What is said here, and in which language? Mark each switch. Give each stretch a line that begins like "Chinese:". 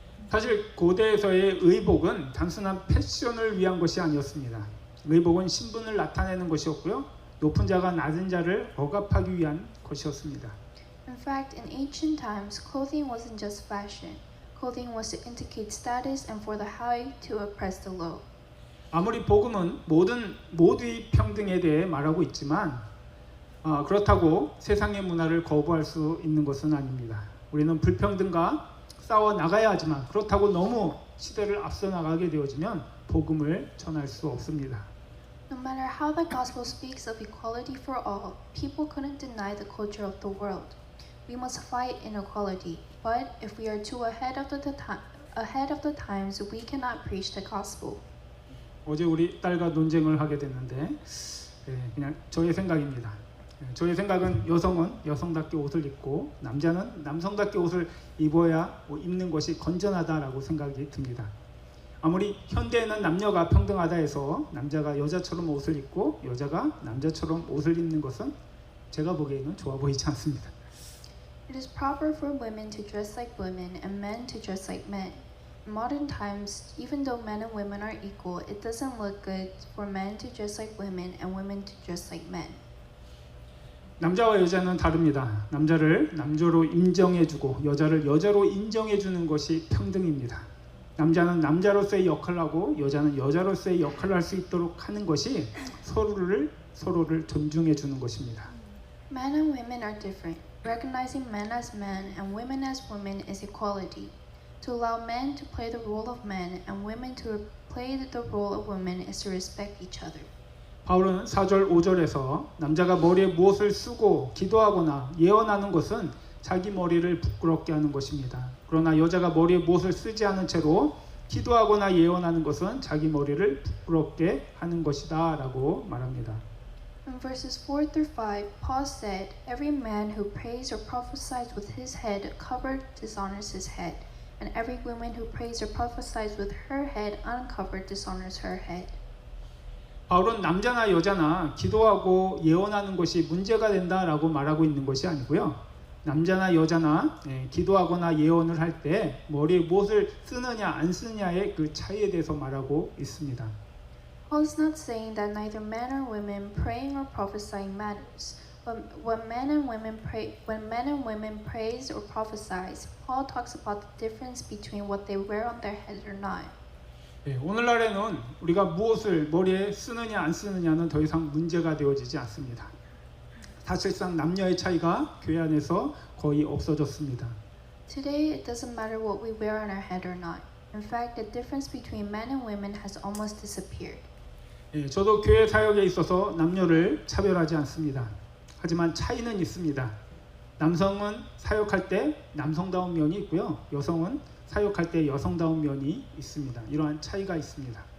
Korean: 사실 고대에서의 의복은 단순한 패션을 위한 것이 아니었습니다. 의복은 신분을 나타내는 것이었고요. 높은 자가 낮은 자를 억압하기 위한 것이었습니다.
English: In fact, in ancient times, clothing wasn't just fashion. Clothing was to indicate status and for the high to oppress the low.
Korean: 아무리 복음은 모두의 평등에 대해 말하고 있지만 그렇다고 세상의 문화를 거부할 수 있는 것은 아닙니다. 우리는 불평등과 싸워 나가야 하지만 그렇다고 너무 시대를 앞서 나가게 되어지면 복음을 전할 수 없습니다.
English: No matter how the gospel speaks of equality for all, people couldn't deny the culture of the world. We must fight inequality, but if we are too ahead of the times, we cannot preach the gospel.
Korean: 어제 우리 딸과 논쟁을 하게 됐는데 그냥 저의 생각입니다. 저의 생각은 여성은 여성답게 옷을 입고 남자는 남성답게 옷을 입어야 입는 것이 건전하다라고 생각이 듭니다. 아무리 현대에는 남녀가 평등하다 해서 남자가 여자처럼 옷을 입고 여자가 남자처럼 옷을 입는 것은 제가 보기에는 좋아 보이지 않습니다.
English: It is proper for women to dress like women and men to dress like men. In modern times, even though men and women are equal, it doesn't look good for men to dress like women and women to dress like men.
Korean: 남자와 여자는 다릅니다. 남자를 남자로 인정해주고 여자를 여자로 인정해주는 것이 평등입니다. 남자는 남자로서의 역할을 하고 여자는 여자로서의 역할을 할 수 있도록 하는 것이 서로를 존중해주는 것입니다.
English: Men and women are different. Recognizing men as men and women as women is equality. To allow men to play the role of men and women to play the role of women is to respect each other.
Korean: 바울은 4절 5절에서 남자가 머리에 무엇을 쓰고 기도하거나 예언하는 것은 자기 머리를 부끄럽게 하는 것입니다. 그러나 여자가 머리에 무엇을 쓰지 않은 채로 기도하거나 예언하는 것은 자기 머리를 부끄럽게 하는 것이다 라고 말합니다.
English: In verses 4 through 5, Paul said, Every man who prays or prophesies with his head covered dishonors his head, and every woman who prays or prophesies with her head uncovered dishonors her head.
Korean: 바울은 남자나 여자나 기도하고 예언하는 것이 문제가 된다라고 말하고 있는 것이 아니고요. 남자나 여자나 기도하거나 예언을 할 때 머리에 무엇을 쓰느냐 안 쓰느냐의 그 차이에 대해서 말하고 있습니다.
English: Paul is not saying that neither men or women praying or prophesying matters. When men and women prays or prophesies, Paul talks about the difference between what they wear on their head or not.
Korean: 오늘날에는 우리가 무엇을 머리에 쓰느냐 안 쓰느냐는 더 이상 문제가 되어지지 않습니다. 사실상 남녀의 차이가 교회 안에서 거의 없어졌습니다.
English: Today, it doesn't matter what we wear on our head or not. In fact, the difference between men and women has almost disappeared.
Korean: 저도 교회 사역에 있어서 남녀를 차별하지 않습니다. 하지만 차이는 있습니다. 남성은 사역할 때 남성다운 면이 있고요. 여성은 사역할 때 여성다운 면이 있습니다. 이러한 차이가 있습니다.